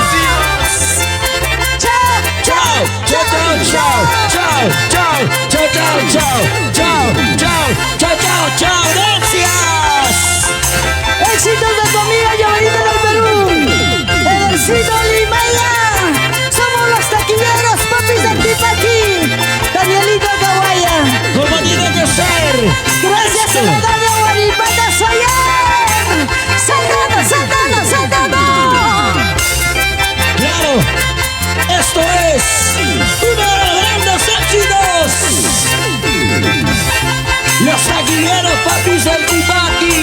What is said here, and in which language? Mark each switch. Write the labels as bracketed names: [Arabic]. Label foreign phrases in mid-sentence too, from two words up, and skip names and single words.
[Spanish] Chao, Chao, chao, chao, chao, chao, chao, chao, chao, chao, chao, chao, chao, chao, gracias. Éxitos de tu amiga Jovenita del Perú. Edercito Limaya. Somos los taquilleros, papis de Tipaqui. Danielito Kawaya. Como tiene que ser. Gracias a la radio Guaripata Soyer. Saltando, saltando, saltando. Claro, esto es uno de los grandes éxitos. Los taquilleros, papis del Tipaqui.